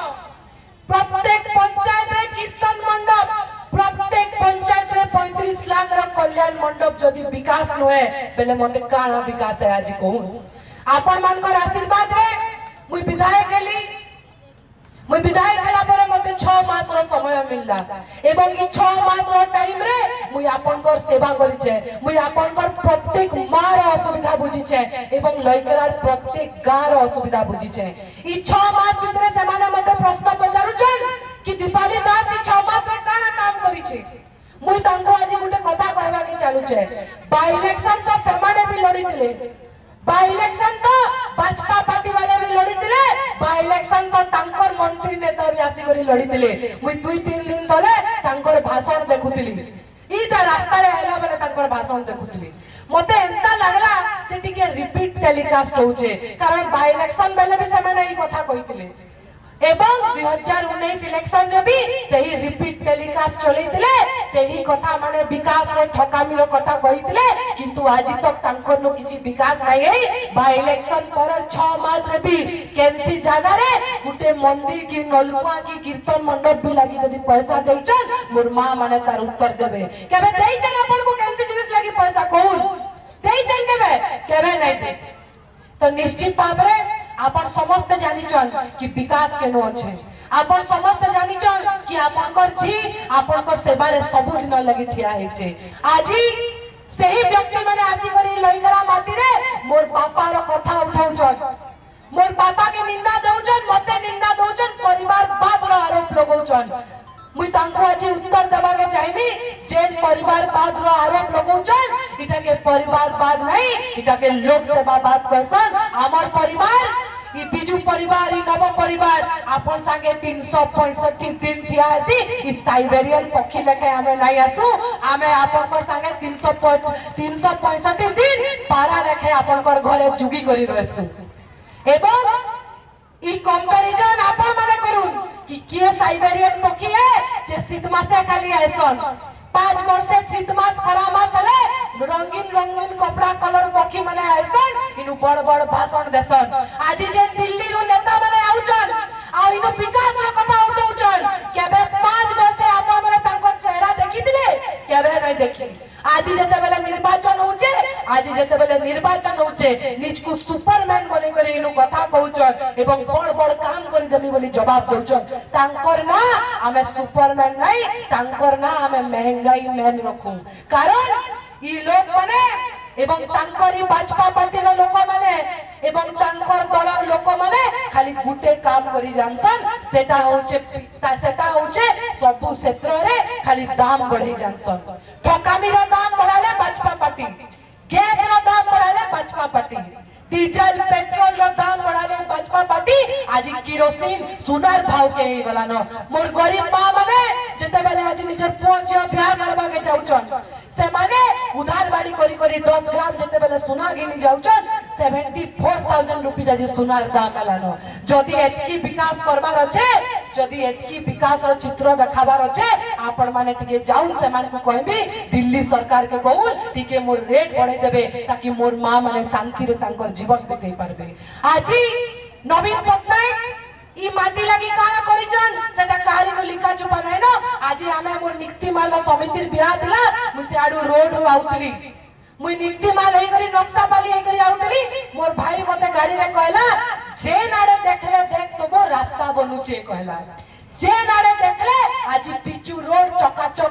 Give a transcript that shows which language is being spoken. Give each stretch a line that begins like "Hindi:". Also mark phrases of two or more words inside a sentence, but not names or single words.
Sambalpuri: प्रत्येक पंचायत रे कीर्तन मंडप प्रत्येक पंचायत रे 35 लाख रो कल्याण मंडप जदी विकास नहे बेले मते काना विकास है आज कहू आपन मानकर आशीर्वाद रे मुई विधायक हेली मुई विधायक होला परे मते 6 मास रो समय मिलला एवं ई 6 मास रो टाइम रे मुई आपन कर सेवा करिछे मुई आपन कर प्रत्येक मां रो असुविधा बुझिछे एवं लइकरा प्रत्येक गां रो असुविधा बुझिछे ई 6 मास भितरे से माने मते प्रश्न पचारुछन कि दीपाली दास ई 6 मास रे काना काम करिछे मुई तांको आज गुटे कथा कहबा के चालुछे
English: by election
Sambalpuri: तो समाने भी लड़ीतिले
English: by election
Sambalpuri: तो भाजपा पार्टी वाले भी लड़ीतिले
English: by election
Sambalpuri: तो तांकर मंत्री नेता भी आसी करी लड़ीतिले मुई 2-3 दिन तले तांकर भाषण देखुतिली ईटा रास्ता रे आइला बेले तांकर भाषण देखुतिली मते एंता लागला जेति के
English: repeat telecast
Sambalpuri: होचे कारण
English: by election
Sambalpuri: बेले भी समाने ई कथा कहितिले एवं 2019 इलेक्शन रे भी सही
English: repeat telecast
Sambalpuri: चलैतिले सही कथा माने विकास रे ठकामीर कथा कहितिले किंतु आज तक तांकर नो किछि विकास नाही है
English: by election
Sambalpuri: पर 6 मास रे भी केनसी जागा रे गुटे मंदिर की नलकुआ की कीर्तन मंडप भी लागि जदी पैसा देइछन मोर मां माने तार उत्तर देबे केबे देइछन आपन को केनसी जिनिस लागि पैसा कोन देइछन केबे नाही दे तो निश्चित भाव रे आपण समस्त जानिछन कि विकास केनो अछि आपण समस्त जानिछन कि आपनकर जी आपनकर सेवा रे सब दिन लागि थिया हेछे आजी सही व्यक्ति माने आसी करी लइगरा माटी रे मोर बापा रो कथा उठाउछन मोर बापा के निंदा दउछन मते निंदा दउछन परिवार बात रो आरोप लगाउछन मुई तांको आज उत्तर देबा के चाहिबी जे परिवार बाद रो आरोप लगाउछन इटा के परिवार बाद नहीं इटा के लोक सेवा बात करसन हमर परिवार ई बिजू परिवार ई नव परिवार आपन संगे 365 दिन थिया आसी ई साइबेरियन पक्षी लेके हमें नहीं आसु हमें आपन को संगे 365 दिन पारा लेके आपन कर घरे जुगी करी रहसु एवं ई कंपैरिजन आपन माने करूं कि के साइबेरियन पक्षी है जे शीत मासे खाली आइसन 5 वर्ष शीत मास खरा मास हले रंगीन कपड़ा कलर पक्षी माने आइसन इनु बड़ बड़ भाषण देसन आज जे दिल्ली रो नेता माने आउछन आ इनु विकास रो कथा उठाउछन केबे 5 वर्ष आपन माने तांकर चेहरा देखिथिले केबे नै देखि आज जेते बेले निर्वाचन होचे निज को सुपरमैन बने करे इनु कथा कहउछन एवं बड़ बड़ काम करि देमी बोली जवाब दउछन तांकर ना हमें सुपरमैन नहीं तांकर ना हमें महंगाई मैन रखू कारण ई लोग माने एवं तांकरी भाजपा पार्टी रो लोक माने एवं तांकर दलर लोक माने खाली गुटे काम करि जानसन सेटा होचे सब क्षेत्र रे खाली दाम बढ़ी जानसन ठकामी रो दाम बढ़ाले भाजपा पार्टी गैस रो दाम बढ़ाले भाजपा पार्टी डीजल पेट्रोल रो दाम बढ़ाले भाजपा पार्टी आज किरोसिन सुनार भाव के ही गला न मोर गरीब मां माने जते बेले आज निजर पहुंच ब्याह करबा के जाउछन से माने उधार बाड़ी करी करी 10 ग्राम जते बेले सोना गिनी जाउछन 74,000 रुपया जे सोनार दाम लानो जदी एतकी विकास करबार अछि जदी एतकी विकास रो चित्र देखाबार अछि आपण माने टिके जाउन से माने को कहबी दिल्ली सरकार के कहून टिके मोर रेट बढ़ाई देबे ताकि मोर मां माने शांति रे तांकर जीवन बिताई पारबे आजी नवीन पटनायक ई माटी लागि काना करिजन सेटा काहारी को लिखा छुपा नै न आज हमें मोर निक्तिमाल समितिर बिया दिला मुसे आडू रोड रो आउतली मुई निक्तिमाल हे करी नक्शा बाली हे करी आउतली मोर भाई मते गाड़ी रे कहला जे नारे देखले देख तो मोर रास्ता बनुचे कहला जे नारे देखले आज पिचू रोड चकाचक